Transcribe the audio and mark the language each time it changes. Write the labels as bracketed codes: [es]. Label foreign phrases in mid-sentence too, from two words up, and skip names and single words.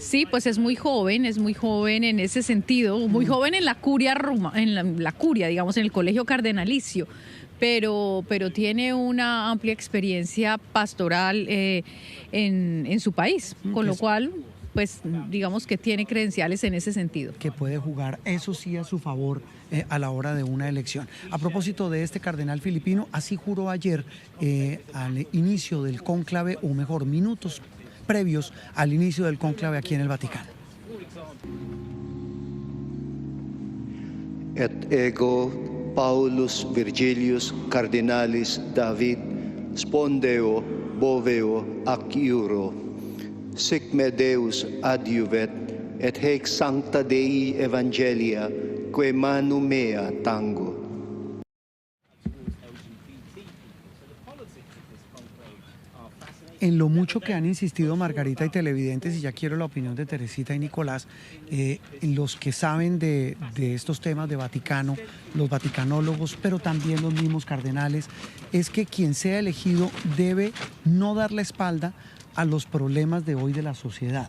[es] Sí, pues es muy joven en ese sentido, muy joven en la curia, la curia, digamos, en el colegio cardenalicio, pero tiene una amplia experiencia pastoral en su país, con lo cual, pues digamos que tiene credenciales en ese sentido. Que puede jugar, eso sí, a su favor a la hora de una elección. A propósito de este cardenal filipino, así juró ayer al inicio del cónclave, o mejor, minutos previos al inicio del cónclave aquí en el Vaticano. [la] Et ego Paulus Virgilius Cardinalis David spondeo boveo ac iuro sic me Deus adiuvet et haec sancta Dei Evangelia quae manu mea tango. [es] En lo mucho que han insistido Margarita y televidentes, y ya quiero la opinión de Teresita y Nicolás, los que saben de estos temas de Vaticano, los vaticanólogos, pero también los mismos cardenales, es que quien sea elegido debe no dar la espalda a los problemas de hoy de la sociedad.